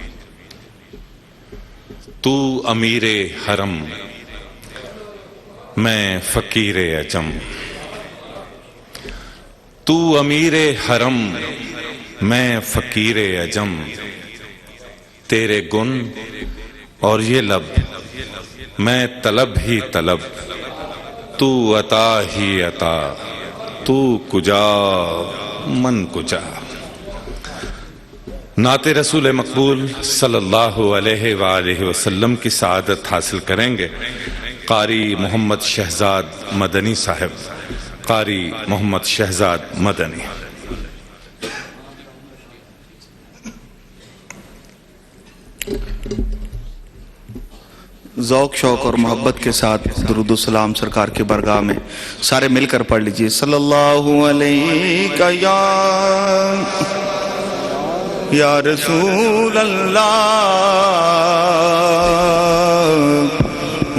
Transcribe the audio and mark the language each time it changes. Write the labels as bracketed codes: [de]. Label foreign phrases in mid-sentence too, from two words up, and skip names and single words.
[ur] تو امیر حرم میں فقیر عجم تو امیر حرم میں فقیر عجم تیرے گن اور یہ لب میں طلب ہی طلب تو عطا ہی عطا [fa] تو کجا من کجا. [ur] نعت رسول مقبول [ar] صلی اللہ علیہ وآلہ وسلم [ur] کی سعادت حاصل کریں گے قاری محمد شہزاد مدنی صاحب. قاری محمد شہزاد مدنی. ذوق شوق اور محبت کے ساتھ درود و سلام سرکار کی بارگاہ میں سارے مل کر پڑھ لیجئے. [ar] صلی اللہ علیہ یا رسول اللہ